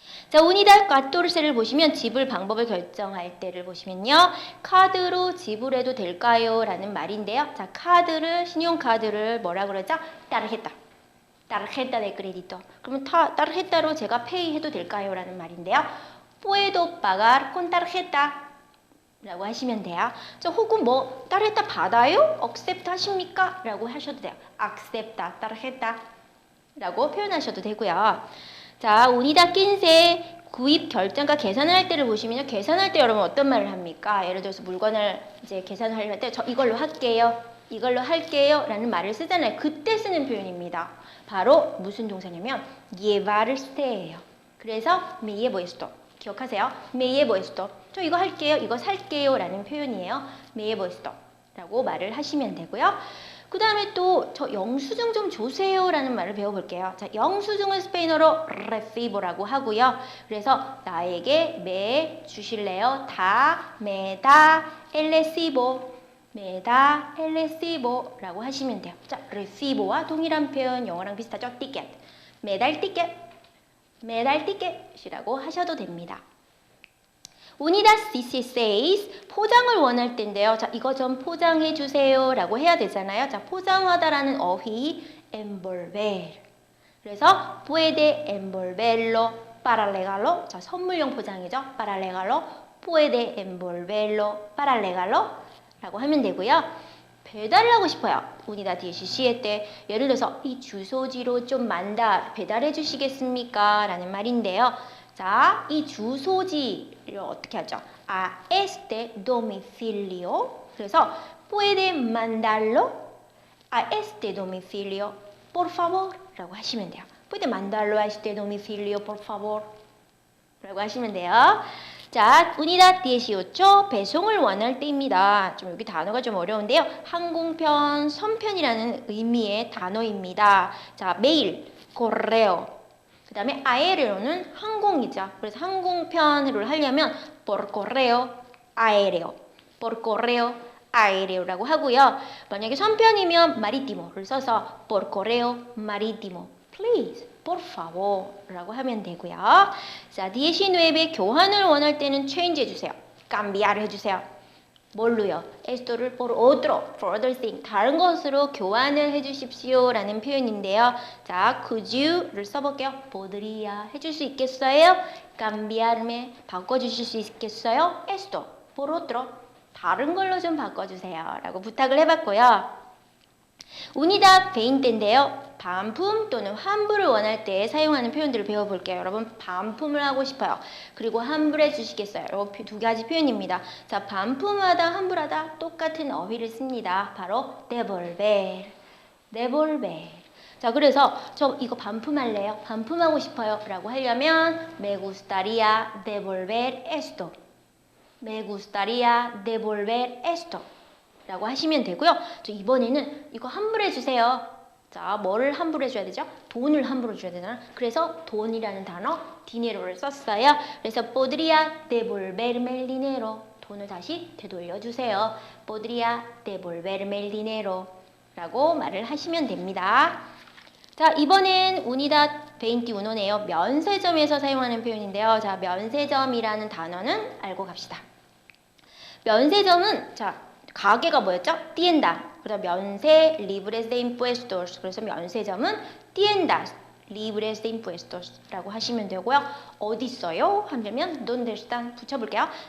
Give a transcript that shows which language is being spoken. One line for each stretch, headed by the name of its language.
Korean: 자, unidad 14를 보시면 지불 방법을 결정할 때를 보시면요. 카드로 지불해도 될까요? 라는 말인데요. 자, 신용카드를 뭐라 그러죠? tarjeta.
Spanish: tarjeta de crédito.
Korean: 그러면 tarjeta로 제가 페이 해도 될까요? 라는 말인데요.
Spanish: puedo pagar con tarjeta
Korean: 라고 하시면 돼요. 혹은 뭐 tarjeta 받아요? accept 하십니까? 라고 하셔도 돼요.
Spanish: acepta tarjeta
Korean: 라고 표현하셔도 되고요. 자, unidad 15 구입 결정과 계산을 할 때를 보시면요. 계산할 때 여러분 어떤 말을 합니까? 예를 들어서 물건을 이제 계산할 때 저 이걸로 할게요. 이걸로 할게요. 라는 말을 쓰잖아요. 그때 쓰는 표현입니다. 바로 무슨 동사냐면 llevar세예요.
Spanish: 그래서 me llevo esto.
Korean: 기억하세요?
Spanish: me llevo esto.
Korean: 저 이거 할게요. 이거 살게요. 라는 표현이에요. me llevo esto. 라고 말을 하시면 되고요. 그 다음에 또 저 영수증 좀 주세요 라는 말을 배워볼게요. 자, 영수증은 스페인어로 recibo라고 하고요. 그래서 나에게 me 주실래요?
Spanish: da, me da el recibo, me da el recibo
Korean: 라고 하시면 돼요. 자, recibo와 동일한 표현 영어랑 비슷하죠?
Spanish: ticket, me da el ticket, me da el ticket이라고
Korean: 하셔도 됩니다. Unidad 16 포장을 원할 때인데요. 자, 이거 좀 포장해 주세요 라고 해야 되잖아요. 자, 포장하다라는 어휘 envolver.
Spanish: 그래서 puede envolverlo para regalo.
Korean: 자, 선물용 포장이죠. para regalo.
Spanish: puede envolverlo para regalo
Korean: 라고 하면 되고요. 배달을 하고 싶어요. Unidad 17 때 예를 들어서 이 주소지로 좀 배달해 주시겠습니까? 라는 말인데요. 자, 이 주소지를 어떻게 하죠?
Spanish: A este domicilio.
Korean: 그래서
Spanish: puede mandarlo a este domicilio, por favor. 라고 하시면 돼요. puede mandarlo a este domicilio, por favor.
Korean: 라고 하시면 돼요. 자, unidad 18 배송을 원할 때입니다. 좀 여기 단어가 좀 어려운데요. 항공편, 선편이라는 의미의 단어입니다. 자, 메일, correo. 그 다음에 aereo는 항공이죠. 그래서 항공편으로 하려면
Spanish: por correo aéreo, por correo aéreo
Korean: 라고 하고요. 만약에 선편이면 maritimo를 써서
Spanish: por correo marítimo,
Korean: please,
Spanish: por favor
Korean: 라고 하면 되고요. 자, 19 교환을 원할 때는 change 해주세요. cambiar 해주세요. 뭘로요? esto를 por otro, for other thing, 다른 것으로 교환을 해주십시오 라는 표현인데요. 자, could you를 써볼게요. podría 해줄 수 있겠어요? cambiarme 바꿔주실 수 있겠어요? esto, por otro, 다른 걸로 좀 바꿔주세요 라고 부탁을 해봤고요. unidad 20인데요. 반품 또는 환불을 원할 때 사용하는 표현들을 배워볼게요. 여러분, 반품을 하고 싶어요. 그리고 환불해 주시겠어요? 이렇게 두 가지 표현입니다. 자, 반품하다, 환불하다 똑같은 어휘를 씁니다. 바로 devolver, devolver. 자, 그래서 저 이거 반품할래요? 반품하고 싶어요. 라고 하려면
Spanish: me gustaría devolver esto, me gustaría devolver esto
Korean: 라고 하시면 되고요. 저 이번에는 이거 환불해 주세요. 자, 뭐를 환불해 줘야 되죠? 돈을 환불해 줘야 되잖아. 그래서 돈이라는 단어, dinero를 썼어요.
Spanish: 그래서 podría devolverme el dinero.
Korean: 돈을 다시 되돌려 주세요.
Spanish: podría devolverme el dinero
Korean: 라고 말을 하시면 됩니다. 자, 이번엔 unidad 21네요. 면세점에서 사용하는 표현인데요. 자, 면세점이라는 단어는 알고 갑시다. 면세점은 자, 가게가 뭐였죠?
Spanish: tienda.
Korean: 그래서 면세 libres de impuestos. 그래서 면세점은
Spanish: tiendas libres de impuestos
Korean: 라고 하시면 되고요. 어디 있어요? 하면 donde están 붙여볼게요.